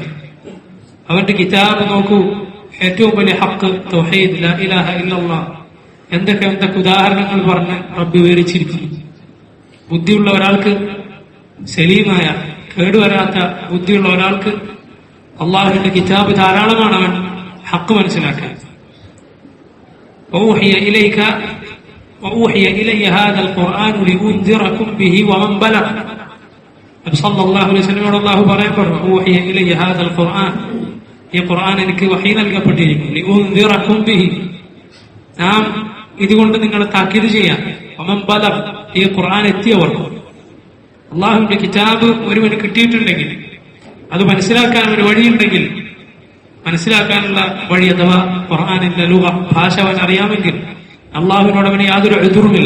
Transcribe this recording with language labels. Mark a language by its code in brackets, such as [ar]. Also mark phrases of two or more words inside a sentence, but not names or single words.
[ml] അവന്റെ കിതാബ് നോക്കൂ, ഏറ്റവും വലിയ ഹഖ് തൗഹീദ്, [ar] لا إله إلا الله, [ml] എന്തൊക്കെ ഉദാഹരണങ്ങൾ പറഞ്ഞ് റബ്ബ് വിവരിച്ചിരിക്കുന്നു. ബുദ്ധിയുള്ള ഒരാൾക്ക്, സലീമായ കേടുവരാത്ത ബുദ്ധിയുള്ള ഒരാൾക്ക് അള്ളാഹുവിന്റെ കിതാബ് ധാരാളമാണ് അവൻ ഹഖ് മനസ്സിലാക്കാൻ. [ar] وأوحي إلي هذا القرآن لأنذركم به ومن بلغ. [ml] നബി [ar] صلى الله عليه وسلم [ml] അല്ലാഹു പറയുന്നു, [ar] وأوحي إلي هذا القرآن, [ml] ഈ ഖുർആൻ എനിക്ക് വഹീ നൽകപ്പെട്ടിരിക്കുന്നു. നാം ഇതുകൊണ്ട് നിങ്ങളെ താക്കീത് ചെയ്യാം. ഈ ഖുർആൻ എത്തിയവർ അള്ളാഹുവിന്റെ കിതാബ് ഒരുവന് കിട്ടിയിട്ടുണ്ടെങ്കിൽ, അത് മനസ്സിലാക്കാൻ ഒരു വഴിയുണ്ടെങ്കിൽ, മനസ്സിലാക്കാനുള്ള വഴി അഥവാ ഖുർആനിന്റെ ലുഗ ഭാഷ അവൻ അറിയാമെങ്കിൽ അള്ളാഹുവിനോട് അവന് യാതൊരു എതിറുമില്ല.